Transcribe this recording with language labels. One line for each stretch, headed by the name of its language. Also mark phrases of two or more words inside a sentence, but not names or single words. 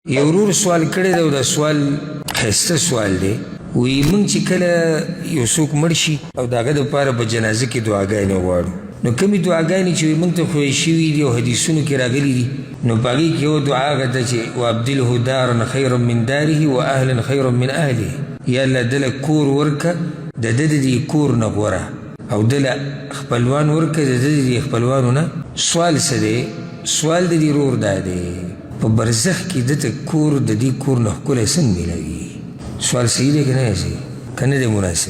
Pashto: یو ورور سوال کړی دی او دا سوال ښایسته سوال دی. وایي موږ چې کله یو څوک مړ شي او د هغه دپاره په جنازه کې دعاګانې غواړو، نو کومې دعاګانې چې موږ ته ښویې شوي دي او حدیثونو کې راغلي دي، نو په هغې کې یو دعا هغه ده چې
Arabic: وابدله دارا خیرا من داره و اهلا خیرا من اهله.
Pashto: یا الله دله کور ورکه د ده د دې کور نه غوره، او دله خپلوان ورکه د ده د دې خپلوانو نه. سوال څه دی؟ سوال د دې ورور دا دی په برزخ کې دته کور د دې کور نه ښکلی څنګه میلاوي؟ سوال صحیح دی که نه صحیح؟ که نه دی مناسب؟